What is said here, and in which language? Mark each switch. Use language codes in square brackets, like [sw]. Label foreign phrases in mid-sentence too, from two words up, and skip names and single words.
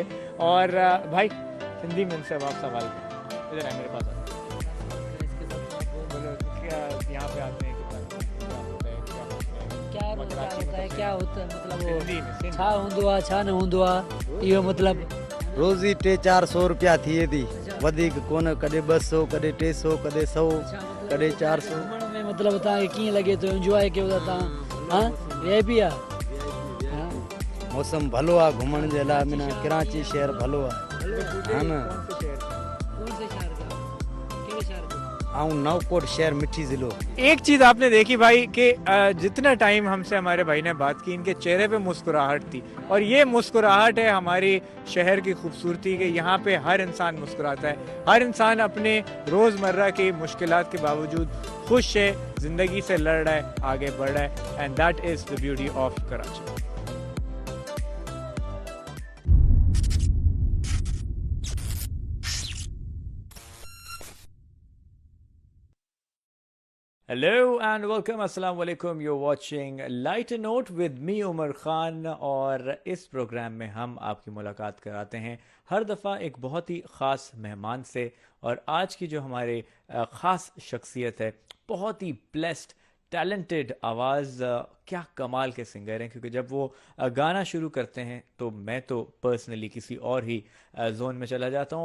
[ur] اور بھائی ہندی میں ان سے اب آپ سوال کریں. ادھر ہے میرے پاس بولو، کیا یہاں پہ آتے ہیں, کیا ہوتا ہے مطلب [sd] छा हूंदो छा न हूंदो इहो मतलब रोज़ी 300-400 रुपया थिए थी, वधीक कोन। कॾहिं 200, कॾहिं 300, कॾहिं 100, कॾहिं 400 में मतलब तव्हांखे कीअं लॻे थो, एंजॉय कयो था तव्हां? हाँ वीआईपी आहे। मौसम भलो आहे घुमण जे लाइ, माना कराची शहर भलो आहे, हा न। आऊं नवकोट शहर मिठी ज़िलो। [ur] ایک چیز آپ نے دیکھی بھائی کہ جتنا ٹائم ہم سے ہمارے بھائی نے بات کی، ان کے چہرے پہ مسکراہٹ تھی، اور یہ مسکراہٹ ہے ہماری شہر کی خوبصورتی کے. یہاں پہ ہر انسان مسکراتا ہے، ہر انسان اپنے روزمرہ کی مشکلات کے باوجود خوش ہے، زندگی سے لڑ رہا ہے، آگے بڑھ رہا ہے, [en] and that is the beauty of Karachi. Hello and welcome, assalamu alaikum. You're watching Lighter Note with me [ur] عمر خان، اور اس پروگرام میں ہم آپ کی ملاقات کراتے ہیں ہر دفعہ ایک بہت ہی خاص مہمان سے. اور آج کی جو ہمارے خاص شخصیت ہے، بہت ہی [en] blessed, talented [ur] آواز، کیا کمال کے سنگر ہیں، کیونکہ جب وہ گانا شروع کرتے ہیں تو میں تو پرسنلی کسی اور ہی زون میں چلا جاتا ہوں.